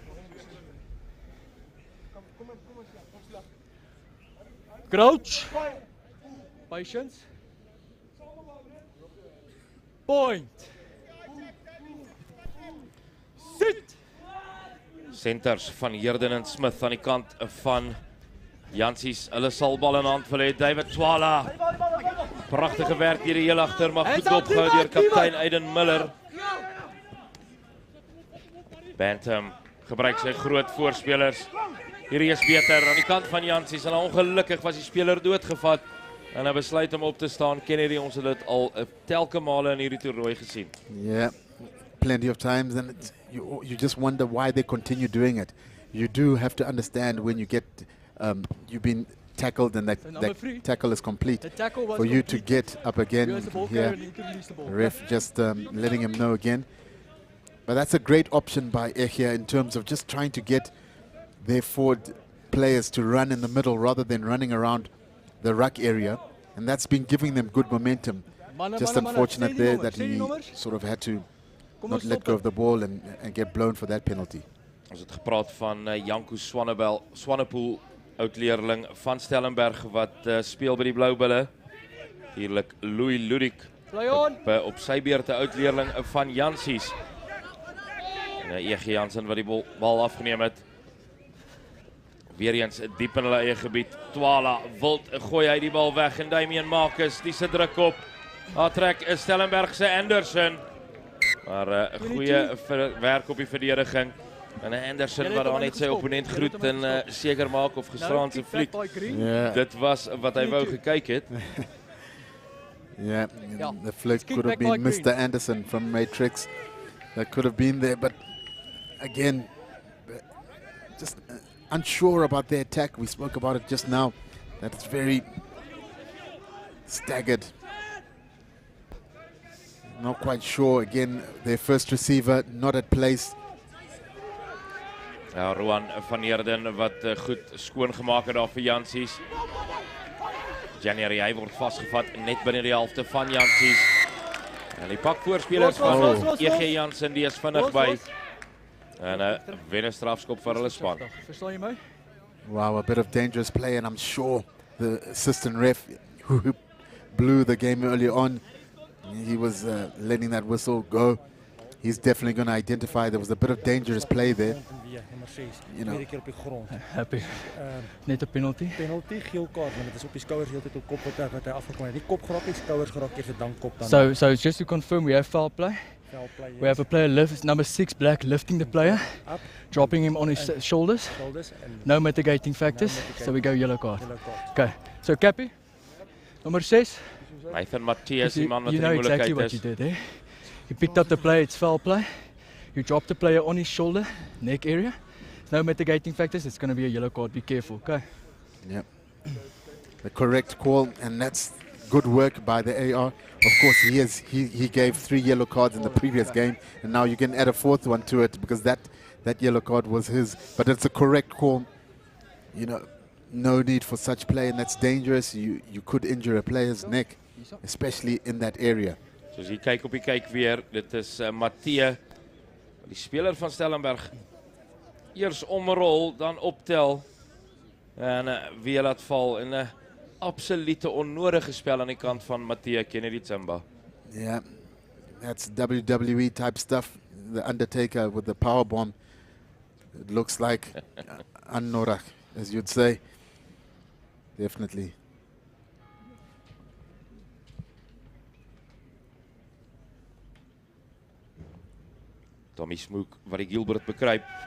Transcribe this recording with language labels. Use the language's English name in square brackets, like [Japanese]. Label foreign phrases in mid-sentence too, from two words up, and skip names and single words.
[English] Crouch. Patience. Point. Sit. [Afrikaans] Centers van Heerden en Smith aan die kant van Jansies. Hulle sal bal in hand wil hê. David Twala. Pragtige werk hier die heel agter, maar goed opgehou deur kaptein Aiden Miller. Bantam gebruik sy groot voorspelers. Hierdie is beter aan die kant van Jansies en ongelukkig was die speler doodgevat en hy besluit om op te staan. Kennedy, ons het dit al telke male in hierdie toernooi gesien. [English] Yeah, plenty of times, and you just wonder why they continue doing it. You do have to understand when you get you've been tackled and that tackle is complete. For you to get up again here, ref just letting him know again. But that's a great option by Echia in terms of just trying to get their forward players to run in the middle rather than running around the ruck area. And that's been giving them good momentum. Just unfortunate there that he sort of had to not let go of the ball and get blown for that penalty. [Afrikaans] Ons het gepraat van Janko Swanepoel, oud-leerling van Stellenberg wat speel by die Bloubulle. Hierlik Louis Ludik op sy beurt 'n oud-leerling van Jansies. En E.G. Jansen wat die bal afgeneem het. Weer eens diep in hulle eie gebied. Twala wild gooi hy die bal weg en Damian Marcus die se druk op. Daar trek Stellenberg se Anderson. Maar 'n goeie werk op die verdediging. En Anderson wat daar net sy opponent groet en seker maak of gisterand se fliek. Dit was wat hy wou gekyk het. [English] Yeah, the flick could have been Mr. Anderson from Matrix. That could have been there, but again, just unsure about the attack. We spoke about it just now. That it's very staggered. Not quite sure. Again, their first receiver not at place. [Afrikaans] Ja, Roan van Heerden wat goed skoongemaak het daar vir Jansies. January, hy word vasgevat net binne die helfte van Jansies. En die pak voorspelers van E.G. Jansen, die is vinnig by. En 'n wen strafskop vir hulle span. Verstaan jy my? [English] Wow, a bit of dangerous play, and I'm sure the assistant ref who blew the game early on, he was letting that whistle go. he's definitely going to identify there was a bit of dangerous play there. You know. Happy. [Afrikaans] Net 'n penalty. Penalty, geel kaart, want dit is op die skouers heeltyd op kop wat hy afgekom het. Die kop geraak, die skouers geraak eers dan kop dan. [English] So just to confirm, we have foul play. Play, we have a player number 6 black lifting the player, up, dropping him on his shoulders. No mitigating factors, so we go yellow card. Okay, so Cappy, number 6. Nathan Matthias, [Afrikaans] die man wat [English] you know exactly what you did there. You picked up the play, it's foul play. You dropped the player on his shoulder, neck area. No mitigating factors, it's going to be a yellow card. Be careful, okay? Yep. The correct call, and that's good work by the AR. Of course, he gave 3 yellow cards in the previous game, and now you can add a 4th one to it because that yellow card was his. But it's a correct call. You know, no need for such play, and that's dangerous. You could injure a player's neck, especially in that area. [Afrikaans] Soos jy kyk op die kyk weer, dit is Matthee, die speler van Stellenberg. Eers omrol, dan optel en weer laat val in 'n absolute onnodige spel aan die kant van Matthee Kennedy Tsamba. [English] Yeah, that's WWE type stuff. The Undertaker with the power bomb. It looks like unnodig, as you'd say. Definitely. [Afrikaans] Tommy Smook wat die Gilbert bekruip.